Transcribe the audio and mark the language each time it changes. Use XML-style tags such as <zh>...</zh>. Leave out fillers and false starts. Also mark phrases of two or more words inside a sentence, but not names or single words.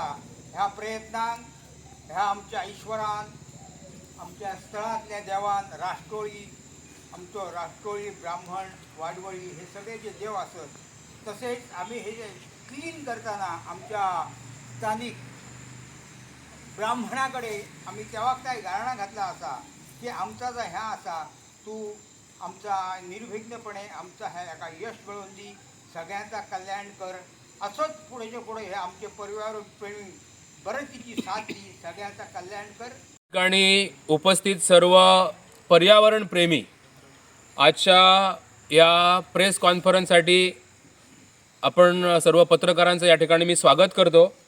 <kok>ह्या प्रयत्नाक ह्या आमच्या ईश्वरान, आमच्या स्थळांतल्या देवान, राष्ट्रोळी, आमचो राष्ट्रोळी, ब्राह्मण, वाडवळी हे सगळे जे देव आसत, तसेच आमी हे जे क्लीन करतना आमच्या स्थानिक ब्राह्मणा कडेन आमी त्या वक्ताय गाराणा घातला आसा की आमचा जो ह्या आसा तूं आमचा निर्विघ्नपणे आमचा हेका यश मिळवून दी, सगळ्यांचा कल्याण कर. असोच पुढेचे पुढे हे आमचे परिवार प्रेमी बरेच तिची साथ दी, सगळ्यांचा कल्याण कर.</kok> <mr>ठिकाणी उपस्थित सर्व पर्यावरण प्रेमी आजच्या या प्रेस कॉन्फरन्ससाठी आपण सर्व पत्रकारांचं या ठिकाणी मी स्वागत करतो.</mr>